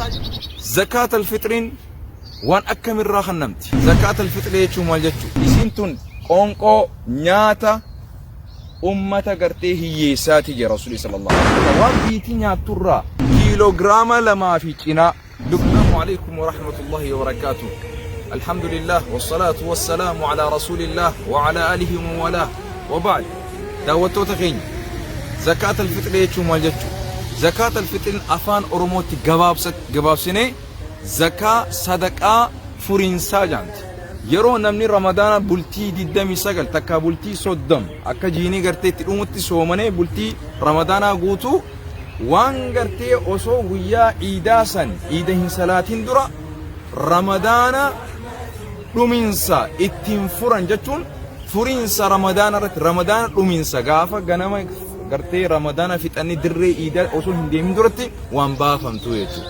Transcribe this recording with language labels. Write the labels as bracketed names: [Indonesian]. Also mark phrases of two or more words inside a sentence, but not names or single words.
[Arabic] زكاة الفطر [Oromo] waan akkamirraa kennamti? [Arabic] زكاة الفطر [Oromo] jechuun maal jechuu? Isiin tun qoonqoo nyaata ummata gartee hiyyeessaati jee Rasuulli [Arabic] صلى الله عليه وسلم. [Oromo] Waan biitii nyaatturraa kiiloogiraama 2 fi cinaa. [Arabic] السلام عليكم ورحمة الله وبركاته. الحمد لله والصلاة والسلام على رسول الله وعلى آله و ولا وبعد. [Oromo] Daawwattoota keenya [Arabic] زكاة الفطر [Oromo] jechuun maal jechuu? [Arabic] زكاة الفطر [Oromo] afaan Oromootti gabaabsinee zakaa sadaqaa furiinsaa jaamti. Yeroo namni ramadaana bultii 29 takka bultii 30 akka jiinii gartee itti dhumutti soomanee bultii ramadaanaa guutuu waan gartee osoo guyyaa iidaa san iida hin salaatin dura ramadaana dhuminsa ittiin furan jechuun furiinsa ramadaana irratti ramadaana dhuminsa gaafa ganama gartee ramadaana fixanni dirree iidaa osoo hin deemin duratti waan baafamtu jechuudha.